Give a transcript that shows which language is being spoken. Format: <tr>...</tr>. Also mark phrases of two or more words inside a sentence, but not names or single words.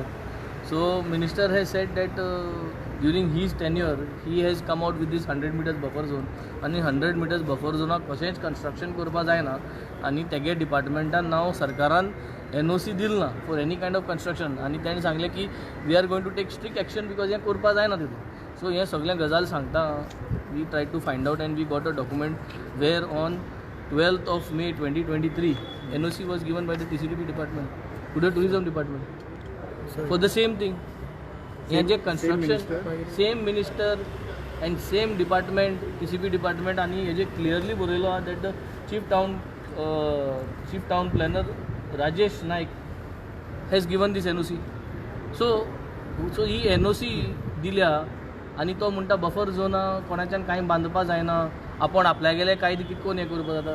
<en>so minister has said that during his tenure he has come out with this 100 meters buffer zone</en> <kok>आनी 100 meters बफर झोनाक कशेंच कन्स्ट्रक्शन करपा जायना आनी तेगे डिपार्टमेंटान नांव सरकारान NOC दिल ना</kok> <en>for any kind of construction</en> <kok>आनी ताणें सांगलें की</kok> <en>we are going to take strict action because</en> <kok>हें करपा जायना तितून.</kok> <en>सो</en> <kok>हें सगळें गजाल सांगता</kok> <en>we try to find out and we got a document where on 12th of May 2023 NOC was given by the TCDP department to the tourism department for the same thing.</en> <kok>हें जे</kok> <en>construction same minister and same department TCP department</en> <kok>आनी हेजे क्लियरली बरयलो आहा</kok> <en>that the chief town planner Rajesh Nayak has given this NOC.</en> <kok>सो ही NOC दिल्या आनी तो म्हणटा बफर झोना कोणाच्यान कांय बांदपा जायना आपण आपल्यागेले कायदे कितकोन हें करपा जाता.</kok>